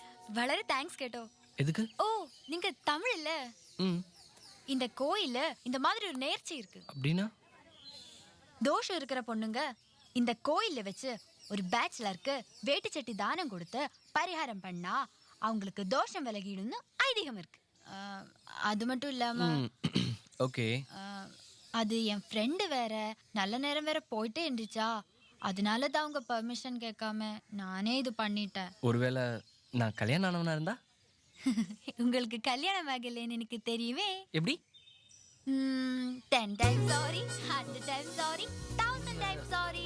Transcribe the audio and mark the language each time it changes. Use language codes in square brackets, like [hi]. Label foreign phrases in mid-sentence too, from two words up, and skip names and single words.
[ml] വളരെ താങ്ക്സ് കേട്ടോ. [ta] எதுக்கு? ஓ நீங்க தமிழ் இல்ல? ம். இந்த கோயில்ல இந்த மாதிரி ஒரு நேர்ச்சி இருக்கு. அப்படின்னா? தோஷம் இருக்கிற பொண்ணுங்க இந்த கோயில்ல வச்சு ஒரு பேச்சுலருக்கு வேட்டு சட்டி தானம் கொடுத்து பரிகாரம் பண்ணா அவங்களுக்கு தோஷம் விலகிடும்னு ஐதீகம் இருக்கு. அது மட்டும் இல்லாம ஓகே. அது என் ஃப்ரெண்டு வேற நல்ல நேரம் வேற போயிட்டே இருந்துச்சா, அதனால தான் அவங்க பர்மிஷன் கேட்காம நானே இது பண்ணிட்டேன். ஒருவேளை நான் கல்யாணம் ஆனவனா இருந்தா? உங்களுக்கு கல்யாணம் ஆகலைன்னு எனக்கு தெரியுமே. எப்படி? [en] 10 times sorry, 100 times sorry, 1000 times sorry.